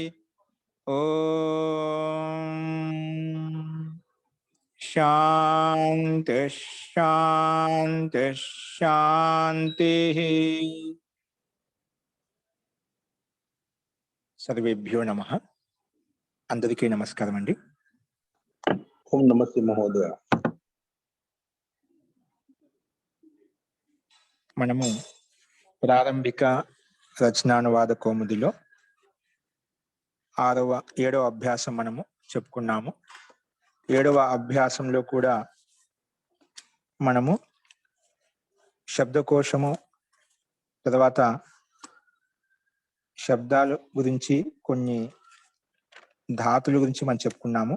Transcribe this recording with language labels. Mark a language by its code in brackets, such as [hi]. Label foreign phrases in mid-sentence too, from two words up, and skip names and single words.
[sa] ओम शांति शांति शांति। सर्वेभ्यो नमः। [te] అందరికీ నమస్కారం అండి। [sa] ओम नमस्ते महोदय। [te] మనము ప్రారంభిక రచనానువాద కౌముదిలో 7వ అభ్యాసం మనము చెప్పుకున్నాము. 7వ అభ్యాసంలో కూడా మనము శబ్దకోశము తర్వాత శబ్దాల గురించి కొన్ని ధాతుల గురించి మనం చెప్పుకున్నాము.